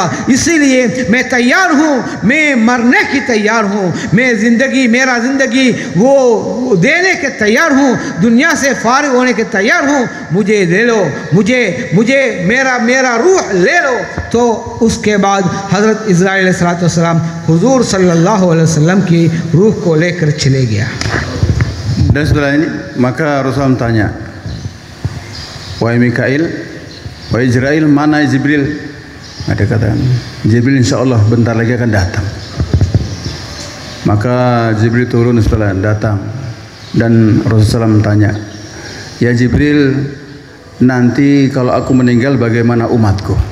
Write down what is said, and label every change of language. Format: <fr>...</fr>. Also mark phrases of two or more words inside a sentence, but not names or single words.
<hi>इसीलिए मैं तैयार हूँ, मैं मरने की तैयार हूँ, मैं ज़िंदगी, मेरा ज़िंदगी वो देने के तैयार हूँ, दुनिया से फारिग होने के तैयार हूँ, मुझे ले लो, मुझे मेरा रूह ले लो। तो उसके बाद हज़रत इज़राइल अलैहिस्सलाम हुजूर</hi> <ar>صلى الله عليه وسلم</ar> <hi>की रूह को लेकर चले गया।</hi> <id>Dan setelah ini maka Rasulullah tanya, wahai Mikail, wahai Jibril, mana Jibril? Ada kata Jibril insyaallah bentar lagi akan datang. Maka Jibril turun setelah datang, dan Rasulullah tanya, ya Jibril, nanti kalau aku meninggal bagaimana umatku?</id>